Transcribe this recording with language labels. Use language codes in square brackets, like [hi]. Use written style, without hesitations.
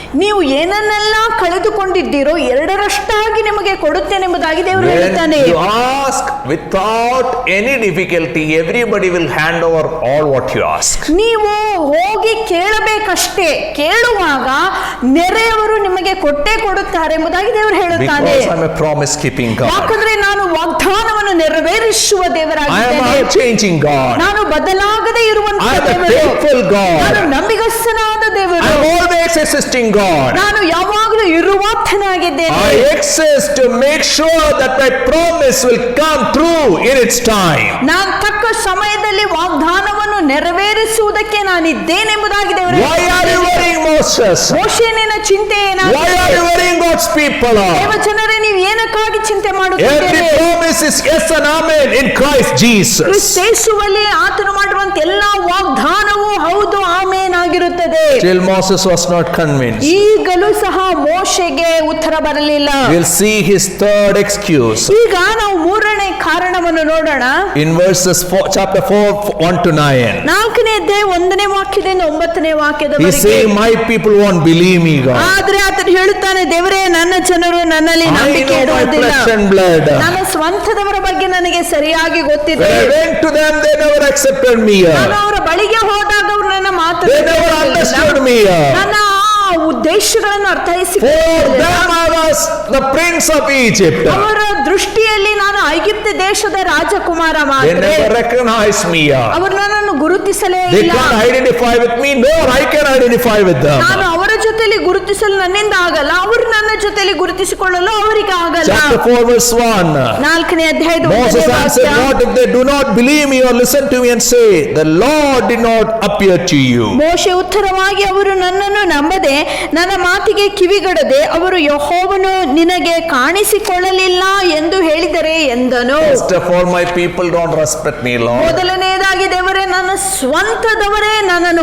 [kn] ನೀವು ಏನನ್ನೆಲ್ಲ ಕಳೆದುಕೊಂಡಿದ್ದೀರೋ ಎರಡರಷ್ಟಾಗಿ ನಿಮಗೆ ಕೊಡುತ್ತೇನೆಂಬುದಾಗಿ ದೇವರು [en] When [kn] ಹೇಳುತ್ತಾನೆ. [en] you ask without any difficulty, everybody will hand over all what you ask. [kn] ನೀವು ಹೋಗಿ ಕೇಳಬೇಕಷ್ಟೇ, ಕೇಳುವಾಗ ನೆರೆಯವರು ನಿಮಗೆ ಕೊಟ್ಟೇ ಕೊಡುತ್ತಾರೆ ಎಂಬುದಾಗಿ ದೇವರು ಹೇಳುತ್ತಾನೆ. [en] Because I'm a promise keeping God. [kn] ಯಾಕಂದ್ರೆ ನಾನು ವಾಗ್ದಾನವನ್ನು ನೆರವೇರಿಸುವ [en] I am [kn] ದೇವರಾಗಿದ್ದೇನೆ, [en] a changing God. [kn] ನಾನು ಬದಲಾಗದೆ ಇರುವಂತಹ [en] I am a [kn] ದೇವರು, [en] faithful God. [kn] ನಾನು ನಂಬಿಗಸ್ತನಾದ [en] I [kn] ದೇವರು, [en] am always existing God. [kn] ನಾನು ಯಾವಾಗಲೂ ಇರುವಾತನಾಗಿದ್ದೇನೆ. [en] I exist to make sure that my promise will come true in its time. [kn] ನಾನು ತಕ್ಕ ಸಮಯದಲ್ಲಿ ವಾಗ್ದಾನವನ್ನು ನೆರವೇರಿಸುವುದಕ್ಕೆ ನಾನಿದ್ದೇನೆ ಎಂಬುದಾಗಿ ದೇವರು [en] Why are you worrying, Moses? [kn] ಮೋಶೆ ನಿನ್ನ ಚಿಂತೆ [en] Why [kn] ಏನಾಗಿದೆ? [en] are you worrying, God's people? [kn] ದೇವ ಜನರೇ, ನೀವು ಏನಕ್ಕಾಗಿ ಚಿಂತೆ [en] Every [kn] ಮಾಡುತ್ತಿದ್ದೀರಿ? [en] promise is yes and amen in Christ Jesus. [kn] ಕ್ರಿಸ್ತೇಸುವಲ್ಲಿ ಆತನು ಮಾಡಿರುವಂತ ಎಲ್ಲಾ ವಾಗ್ದಾನವೂ ಹೌದು ಆಮೇನ್ ಆಗಿರುತ್ತದೆ. [en] Still Moses was not convinced. [kn] ಈಗಲೂ ಸಹ ಮೋಶೆಗೆ ಉತ್ತರ ಬರಲಿಲ್ಲ. [en] We'll see his third excuse [kn] ಈಗ ನಾವು ಮೂರನೇ ಕಾರಣವನ್ನು ನೋಡೋಣ. [en] in verses 4, chapter 4, 1 to 9. [kn] 4ನೇ ಅಧ್ಯಾಯ 1ನೇ ವಾಕ್ಯದಿಂದ 9ನೇ [en] He's [kn] ವಾಕ್ಯದವರೆಗೆ. [en] saying, my people won't believe me, God. [kn] ಆದ್ರೆ ಆತನು ಹೇಳುತ್ತಾನೆ, ದೇವರೇ, ನನ್ನ ಜನರು ನನ್ನಲ್ಲಿ [en] I [kn] ನಂಬಿಕೆ [en] know my [kn] ಇಡುವುದಿಲ್ಲ. [en] flesh and blood. [kn] ನನ್ನ ಸ್ವಂತದವರ ಬಗ್ಗೆ ನನಗೆ ಸರಿಯಾಗಿ ಗೊತ್ತಿದೆ. [en] When I went to them, they never accepted me. [kn] ನಾನು ಅವರ ಬಳಿಗೆ ಹೋದಾಗ ಅವರು ನನ್ನ ಮಾತು [en] They never understood me. [kn] ನನ್ನ ಆ ಉದ್ದೇಶಗಳನ್ನು [en] For [kn] ಅರ್ಥೈಸಿಕೊಳ್ಳಲಿಲ್ಲ. [en] them I was the prince of Egypt. [kn] ಅವರ ದೃಷ್ಟಿಯಲ್ಲಿ ನಾನು ಐಗಿಪ್ತ ದೇಶದ ರಾಜಕುಮಾರ [en] They [kn] ಮಾತ್ರ. [en] never recognized me. [kn] ಅವರು ನನ್ನನ್ನು ಗುರುತಿಸಲೇ [en] They [kn] ಇಲ್ಲ. [en] can't identify with me, nor I can identify with them. [kn] ನಾನು ಅವರ ಜೊತೆಲಿ ಗುರುತಿಸಲು ನನ್ನಿಂದ ಆಗಲ್ಲ, ಅವರು ನನ್ನ ಜೊತೆಲಿ ಗುರುತಿಸಿಕೊಳ್ಳಲು ಅವರಿಗೆ ಆಗಲ್ಲ. [en] Chapter 4 verse 1. [kn] 4ನೇ ಅಧ್ಯಾಯದ [en] Moses [kn] 1ನೇ [en] answered, [kn] ವಾಕ್ಯ. [en] what if they do not believe me or listen to me and say, the Lord did not appear to you? [kn] ಮೋಶೆ ಉತ್ತರವಾಗಿ, ಅವರು ನನ್ನನ್ನು ನಂಬದೆ ನನ್ನ ಮಾತಿಗೆ ಕಿವಿಗೊಡದೆ ಅವರು ಯೆಹೋವನು ನಿನಗೆ ಕಾಣಿಸಿಕೊಳ್ಳಲಿಲ್ಲ ಎಂದು ಹೇಳಿದರೆ ಎಂದನು. [en] First of all, my people don't respect me, Lord. [kn] ಮೊದಲನೇದಾಗಿ ದೇವರೇ, ನನ್ನ ಸ್ವಂತದವರೇ ನನ್ನನ್ನು